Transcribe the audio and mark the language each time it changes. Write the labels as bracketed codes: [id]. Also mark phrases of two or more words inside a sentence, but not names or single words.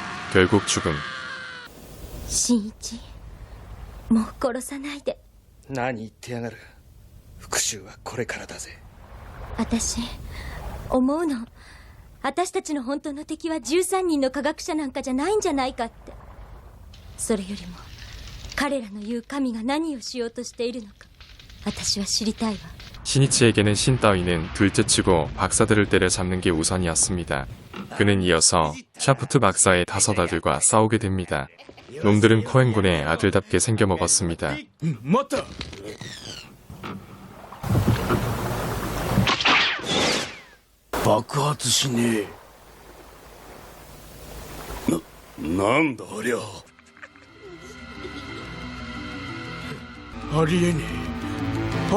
[ko] 결국 죽음. [ja] 新一もう殺さないで。何言ってやがる。復讐はこれからだぜ。私思うの。私たちの本当の敵は13人の科学者なんかじゃないんじゃないかって。それよりも彼らの言う神が何をしようとしているのか私は知りたいわ。 [ko] 신이치에게는 신 따위는 둘째치고 박사들을 때려잡는 게 우선이었습니다. 그는 이어서 샤프트 박사의 5아들과 싸우게 됩니다. 놈들은 코엔군의 아들답게 생겨먹었습니다. [ja] 待った。爆発しねえ。なんだありゃ。ありえねえ。